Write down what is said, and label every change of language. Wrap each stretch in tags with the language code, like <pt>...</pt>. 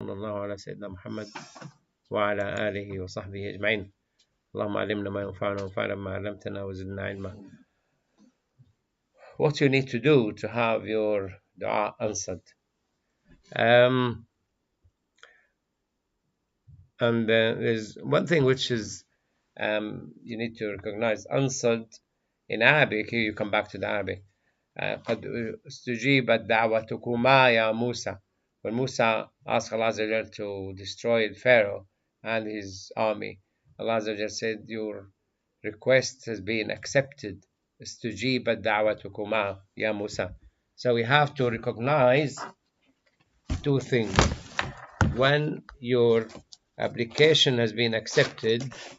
<ar>صلى الله على سيدنا محمد وعلى آله وصحبه أجمعين. اللهم علمنا ما ينفعنا وانفعنا بما علمتنا وزدنا علما.</ar> <en>What you need to do to have your dua answered. And there's one thing which is you need to recognize answered in Arabic. Here you come back to the Arabic.</en> <ar>قد استجيبت دعوتكما يا موسى.</ar> <en>When Musa asked Allah Azza wa Jal to destroy Pharaoh and his army, Allah Azza wa Jal said, your request has been accepted.</en> <ar>استجيبت دعوتكما يا موسى.</ar> <en>So we have to recognize two things. When your application has been accepted,</en>